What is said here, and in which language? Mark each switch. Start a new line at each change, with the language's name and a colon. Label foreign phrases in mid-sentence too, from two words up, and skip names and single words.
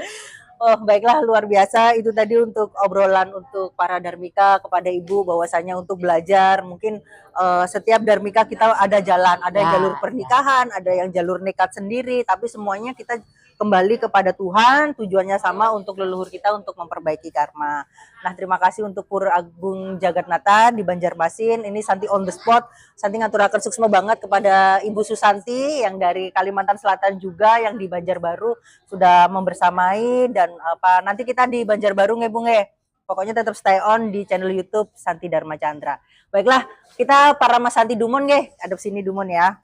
Indonesian: Oh baiklah, luar biasa itu tadi untuk obrolan untuk para Dharmika kepada Ibu, bahwasanya untuk belajar mungkin setiap Dharmika kita ada jalan, ada Ya, jalur pernikahan, ada yang jalur nekat sendiri, tapi semuanya kita kembali kepada Tuhan, tujuannya sama untuk leluhur kita untuk memperbaiki karma. Nah terima kasih untuk Pura Agung Jagatnata di Banjarmasin, ini Santi
English: on the spot,
Indonesian: Santi
Balinese: ngaturaken suksma
Indonesian: banget kepada Ibu Susanti yang dari Kalimantan Selatan juga, yang di Banjarbaru sudah membersamai, dan apa nanti kita di Banjarbaru nge Bu nge. Pokoknya tetap
English: stay on
Indonesian: di channel YouTube Santi Dharma Chandra. Baiklah, kita para Mas Santi Dumon nge, adep sini Dumon ya.